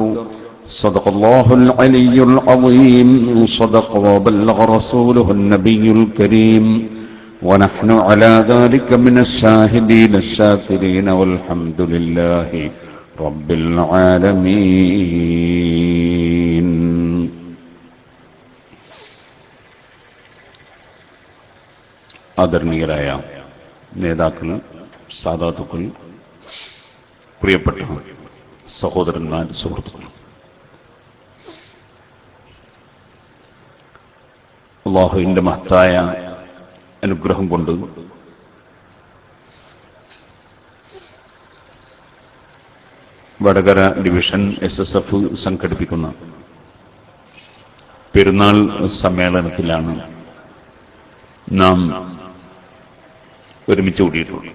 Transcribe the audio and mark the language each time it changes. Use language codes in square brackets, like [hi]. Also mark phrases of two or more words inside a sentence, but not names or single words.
[ar] صدق الله العلي العظيم. صدق وبلغ رسوله النبي الكريم. ونحن على ذلك من الشاهدين الشاكرين والحمد لله رب العالمين. [ml] ആദരണീയരായ നേതാക്കൾ, സാദാത്തുക്കൾ, പ്രിയപ്പെട്ട സഹോദരന്മാർ, സുഹൃത്തുക്കൾ, അല്ലാഹുവിന്റെ മഹത്തായ അനുഗ്രഹം കൊണ്ട് വടകര ഡിവിഷൻ SSF സംഘടിപ്പിക്കുന്ന പെരുന്നാൾ സമ്മേളനത്തിലാണ് നാം ഒരുമിച്ച് കൂടിയിട്ടുള്ളത്.